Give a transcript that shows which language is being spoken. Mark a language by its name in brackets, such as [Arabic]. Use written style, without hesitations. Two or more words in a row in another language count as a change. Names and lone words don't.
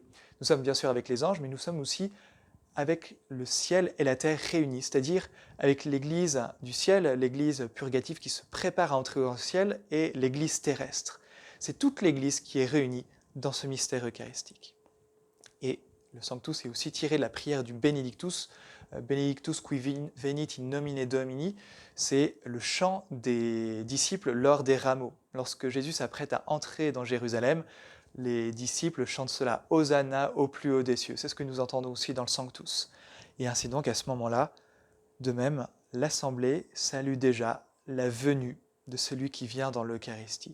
[French] Nous sommes bien sûr avec les anges, mais nous sommes aussi avec le ciel et la terre réunis, c'est-à-dire avec l'Église du ciel, l'Église purgative qui se prépare à entrer au ciel, et l'Église terrestre. C'est toute l'Église qui est réunie dans ce mystère eucharistique. Et le Sanctus est aussi tiré de la prière du Benedictus, [Latin] Benedictus qui venit in nomine Domini, [French] c'est le chant des disciples lors des rameaux. Lorsque Jésus s'apprête à entrer dans Jérusalem, les disciples chantent cela, Hosanna au plus haut des cieux. C'est ce que nous entendons aussi dans le Sanctus. Et ainsi donc, à ce moment-là, de même, l'Assemblée salue déjà la venue de celui qui vient dans l'Eucharistie.